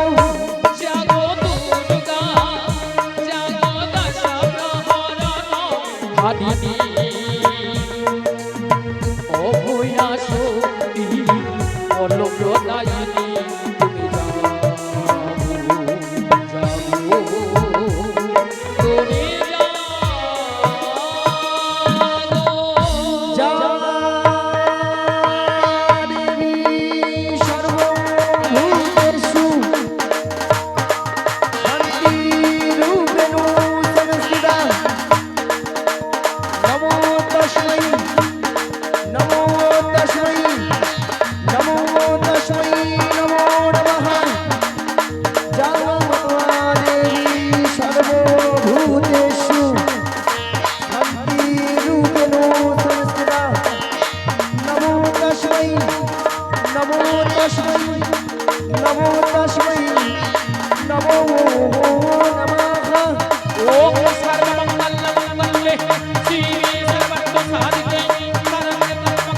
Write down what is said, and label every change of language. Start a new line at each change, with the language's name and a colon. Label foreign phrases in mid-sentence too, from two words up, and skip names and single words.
Bangla: জাগো দুর্গা জাগো দশ প্রহরণ ধারিণী অভয়া শক্তি বল প্রদায়িনী তুমি জাগো তুমি জাগো
Sanskrit: দেবী সর্বভূতেষু শান্তিরূপেণ সংস্থিতা নমো তস্मै নমো তস্मै নমো তস্मै নমো নমঃ জাগো দেবী সর্বভূতেষু শান্তিরূপেণ সংস্থিতা নমো তস্मै নমো তস্मै নমো তস্मै নমো নমঃ ওম সর্বমঙ্গলমঙ্গলে শিবে সর্বার্থসাধিকে শরণ্যে ত্র্যম্বকে